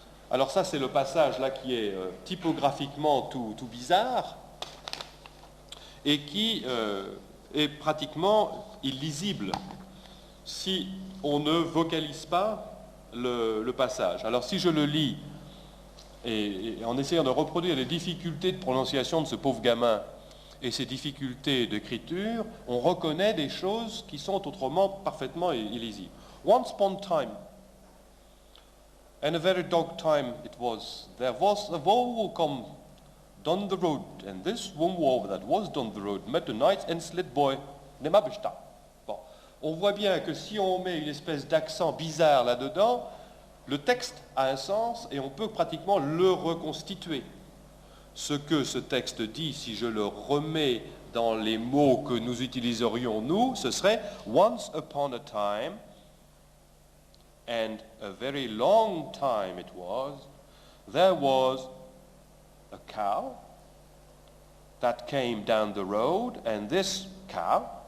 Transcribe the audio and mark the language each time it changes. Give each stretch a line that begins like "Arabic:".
French: Alors ça, c'est le passage là qui est typographiquement tout bizarre et qui est pratiquement illisible si on ne vocalise pas le passage. Alors si je le lis et en essayant de reproduire les difficultés de prononciation de ce pauvre gamin et ses difficultés d'écriture, on reconnaît des choses qui sont autrement parfaitement illisibles.
English: Once upon a time, and a very dark time it was, there was a woe come down the road, and this one woe that was down the road met a nice and slit boy named Abishta.
French: Bon. On voit bien que si on met une espèce d'accent bizarre là-dedans, le texte a un sens et on peut pratiquement le reconstituer. Ce que ce texte dit, si je le remets dans les mots que nous utiliserions nous, ce serait «
English: Once upon a time, and a very long time it was, there was a cow that came down the road, and this cow